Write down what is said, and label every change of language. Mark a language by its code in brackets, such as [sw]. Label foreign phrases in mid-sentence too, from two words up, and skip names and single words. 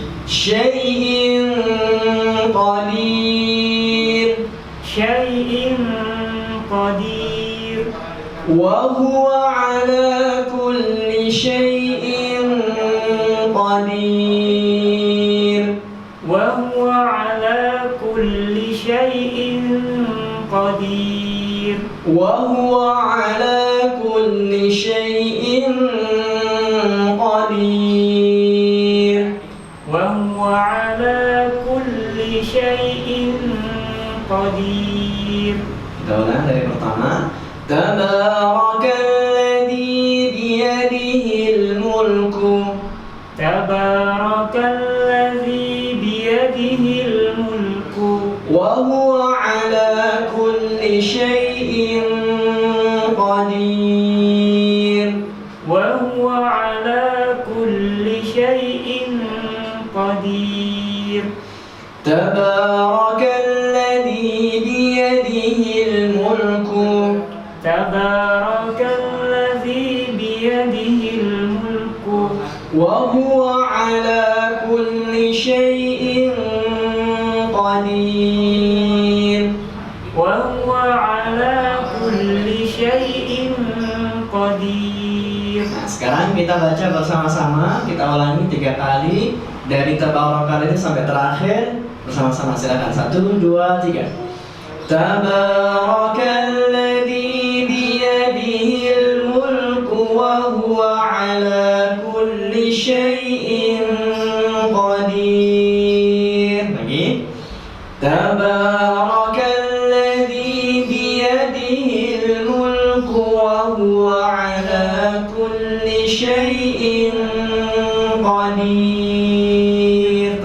[ar] شيء قدير. شيء قدير. وهو على كل شيء قدير. شيء قدير وهو على كل شيء قدير وهو على كل شيء قدير. [id] Kita ulang dari pertama. [ar] تبارك الذي بيده الملك. تبارك الذي بيده الملك وهو على كل شيء قدير. وهو على كل شيء قدير. تبارك الذي بيده الملك. تبارك الذي بيده الملك وهو على كل شيء قدير. وهو على كل شيء قدير. [id] Nah, sekarang kita baca bersama-sama, kita ulangi 3 kali dari Tabarakalladzi sampai terakhir bersama-sama. Silakan 1, 2, 3. [ar] تبارك الذي بيده الملك وهو على كل شيء قدير. [id] Lagi. [ar] تبارك الذي بيده الملك وهو على كل شيء قدير.